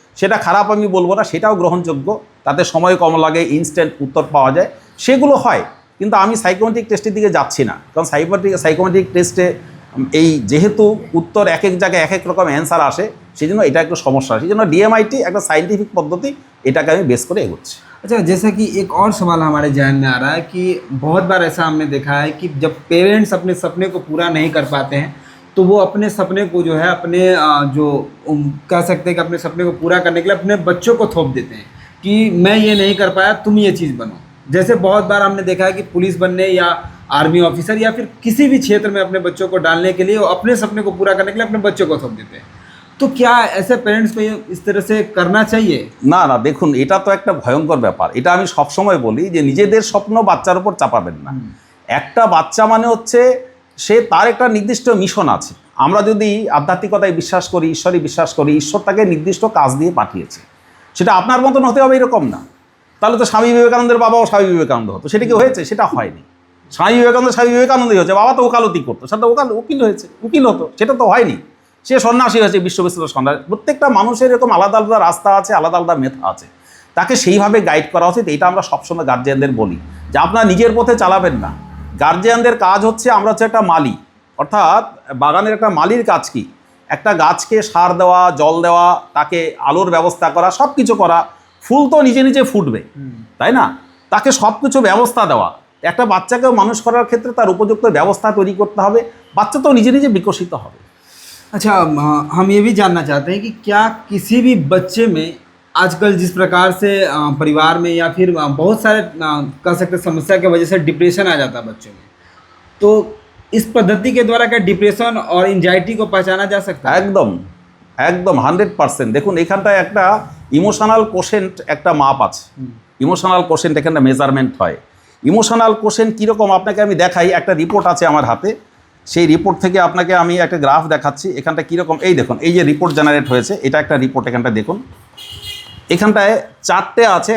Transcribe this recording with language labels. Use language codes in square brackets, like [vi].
[bn] সেটা খারাপ আমি বলবো না, সেটাও গ্রহণযোগ্য, তাতে সময় কম লাগে, ইনস্ট্যান্ট উত্তর পাওয়া যায়, সেগুলো হয়। কিন্তু আমি সাইকোমেট্রিক টেস্টের দিকে যাচ্ছি না, কারণ সাইকোমেট্রিক টেস্টে এই যেহেতু উত্তর এক এক জায়গায় এক এক রকম অ্যান্সার আসে, সেই জন্য এটা একটু সমস্যা। সেই জন্য ডিএমআইটি একটা সাইন্টিফিক পদ্ধতি, এটাকে আমি বেস করে এগোচ্ছি। [hi] अच्छा, जैसा कि एक और सवाल हमारे जहन में आ रहा है कि बहुत बार ऐसा हमने देखा है कि जब पेरेंट्स अपने सपने को पूरा नहीं कर पाते हैं तो वो अपने सपने को जो है अपने जो कह सकते हैं कि अपने सपने को पूरा करने के लिए अपने बच्चों को थोप देते हैं कि मैं ये नहीं कर पाया, तुम ये चीज़ बनो। जैसे बहुत बार हमने देखा है कि पुलिस बनने या आर्मी ऑफिसर या फिर किसी भी क्षेत्र में अपने बच्चों को डालने के लिए वो अपने सपने को पूरा करने के लिए अपने बच्चों को थोप देते हैं। तो क्या ऐसे पेरेंट्स को इस तरह से करना चाहिए? [bn] না না, দেখুন এটা তো একটা ভয়ঙ্কর ব্যাপার। এটা আমি সবসময় বলি যে নিজেদের স্বপ্ন বাচ্চার উপর চাপাবেন না। একটা বাচ্চা মানে হচ্ছে সে তার একটা নির্দিষ্ট মিশন আছে। আমরা যদি আধ্যাত্মিকতায় বিশ্বাস করি, ঈশ্বরে বিশ্বাস করি, ঈশ্বর তাকে নির্দিষ্ট কাজ দিয়ে পাঠিয়েছে, সেটা আপনার মতন হতে হবে এরকম না। তাহলে তো স্বামী বিবেকানন্দের বাবাও স্বামী বিবেকানন্দ হতো, সেটা কি হয়েছে? সেটা হয়নি। স্বামী বিবেকানন্দই হচ্ছে, বাবা তো ওকালতি করতো, সেটা উকিল হয়েছে, উকিল হতো, সেটা তো হয়নি। সে সন্ন্যাসী হয়েছে, বিশ্ববিদ্যালয়ের সন্ন্যাসী। প্রত্যেকটা মানুষের এরকম আলাদা আলাদা রাস্তা আছে, আলাদা আলাদা মেধা আছে, তাকে সেইভাবে গাইড করা উচিত। এটা আমরা সবসময় গার্জিয়ানদের বলি যে আপনারা নিজের পথে চালাবেন না। গার্জিয়ানদের কাজ হচ্ছে, আমরা হচ্ছে একটা মালি, অর্থাৎ বাগানের একটা মালির কাজ কি? একটা গাছকে সার দেওয়া, জল দেওয়া, তাকে আলোর ব্যবস্থা করা, সব কিছু করা। ফুল তো নিজে নিজে ফুটবে, তাই না? তাকে সব কিছু ব্যবস্থা দেওয়া। একটা বাচ্চাকেও মানুষ করার ক্ষেত্রে তার উপযুক্ত ব্যবস্থা তৈরি করতে হবে, বাচ্চা তো নিজে নিজে বিকশিত হবে। [hi] अच्छा, हम ये भी जानना चाहते हैं कि क्या किसी भी बच्चे में आजकल जिस प्रकार से परिवार में या फिर बहुत सारे कह सकते समस्या की वजह से डिप्रेशन आ जाता है बच्चों में, तो इस पद्धति के द्वारा क्या डिप्रेशन और एंजाइटी को पहचाना जा सकता है? [bn] একদম একদম 100%। দেখুন এখানটায় একটা ইমোশনাল কোশেন্ট একটা মাপ আছে। ইমোশনাল কোশেন্ট এখানে মেজারমেন্ট হয়। ইমোশনাল কোশেন্ট কীরকম আপনাকে আমি দেখাই, একটা রিপোর্ট আছে আমার হাতে, সেই রিপোর্ট থেকে আপনাকে আমি একটা গ্রাফ দেখাচ্ছি। এখানটা কীরকম, এই দেখুন, এই যে রিপোর্ট জেনারেট হয়েছে, এটা একটা রিপোর্ট। এখানটা দেখুন, এখানটায় 4টে আছে।